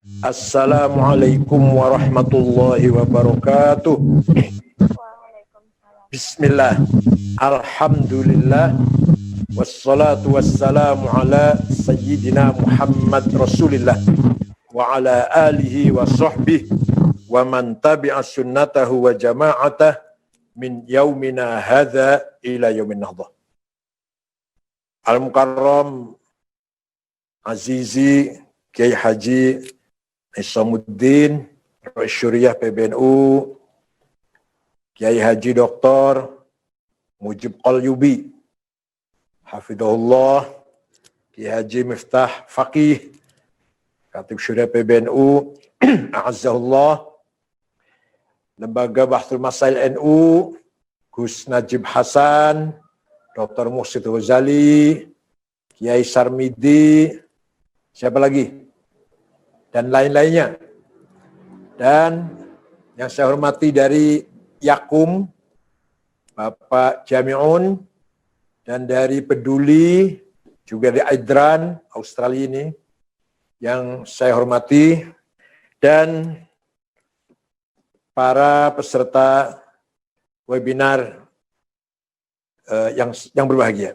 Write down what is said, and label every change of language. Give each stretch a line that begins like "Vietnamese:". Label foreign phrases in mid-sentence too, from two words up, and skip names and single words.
Arabic: السلام عليكم ورحمة الله وبركاته. بسم الله الحمد لله. والصلاة والسلام على سيدنا محمد رسول الله وعلى آله وصحبه ومن تبع سنته وجماعته من يومنا هذا إلى يوم النهضة.
Indonesian: Al-Mukarram Azizi Kiai Haji Isamuddin Rais Syuriah PBNU, Kiai Haji Dr. Mujib Qalyubi Hafidhahullah, Kiai Haji Miftah Faqih Khatib Syuriah PBNU A'azzahullah, Lembaga Bahthul Masail NU Gus Najib Hasan, Dr. Muhsid Ghazali, Kiai Sarmidi, siapa lagi? Dan lain-lainnya. Dan yang saya hormati dari Yakum, Bapak Jami'un, dan dari Peduli, juga dari Aidran, Australia ini, yang saya hormati, dan para peserta webinar yang berbahagia.